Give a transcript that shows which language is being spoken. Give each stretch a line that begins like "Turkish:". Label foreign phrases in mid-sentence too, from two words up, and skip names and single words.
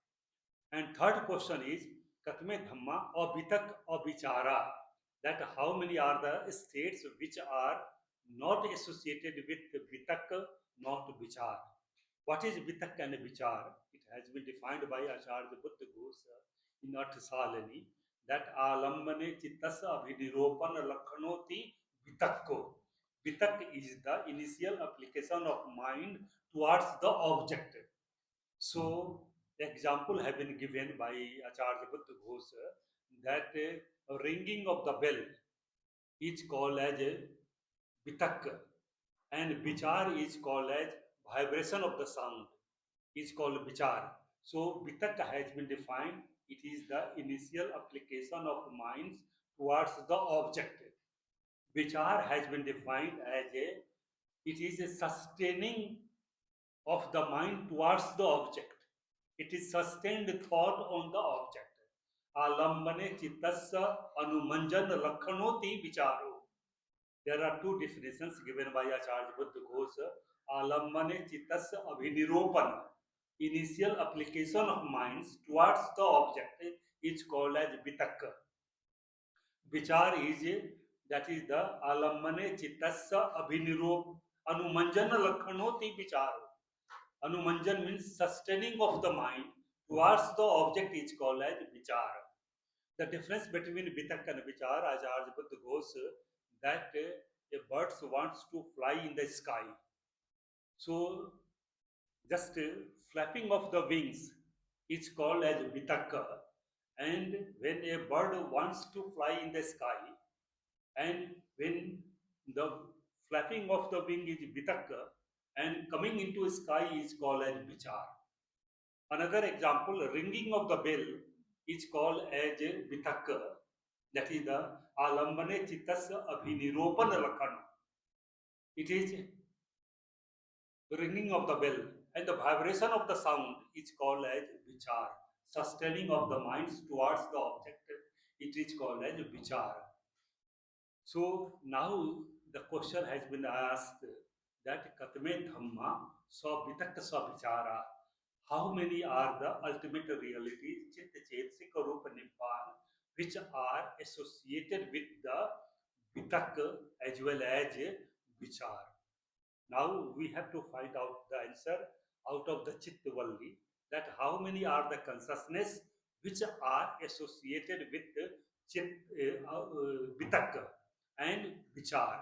English: And third question is,
Pali: Katme Dhamma
English: or Vitak or Vichara, that how many are the states which are not associated with Vitak, not Vichar. What is Vitak and Vichar? It has been defined by Acharya Buddha Ghosh in Arthasalini that
Pali: alambane chittas abhiniropan lakhanoti vitakko.
English: Vitak is the initial application of mind towards the object. So, the example have been given by Acharya Buddha Ghosh that ringing of the bell is called as vitak, and vichar is called as vibration of the sound is called vichar. So vitak has been defined. It is the initial application of minds towards the object. Vichar has been defined as it is a sustaining of the mind towards the object. It is sustained thought on the object.
Pali: Alambane chittasya anumanjan lakhanoti vicharo.
English: There are two definitions given by Acharya Buddha Ghosh.
Pali: Alambane chittasya abhiniropan.
English: Initial application of minds towards the object is called as vitakka.
Pali: Vichar
English: is that is the
Pali: alambane chittasya abhinirop anumanjana lakhanoti vicharo.
English: Anumanjan means sustaining of the mind towards the object is called as vichar. The difference between vitak and vichar, Acharya Buddha Ghosh, that a bird wants to fly in the sky. So just flapping of the wings is called as vitakka. And when a bird wants to fly in the sky, and when the flapping of the wing is vitakka, and coming into sky is called as vichar. Another example, ringing of the bell is called as vitakka. That is the
Pali: alambane chittasya abhiniropan lakhan.
English: It is ringing of the bell, and the vibration of the sound is called as vichar. Sustaining of the minds towards the object, it is called as vichar. So now the question has been asked that
Pali: katme dhamma swa vitak swa vichara.
English: How many are the ultimate realities,
Pali: chit chetsika rupa nibbana,
English: which are associated with the vitak as well as vichar? Now we have to find out the answer out of the Chittavalli, that how many are the consciousness which are associated with Chit, Vitak and Vichar.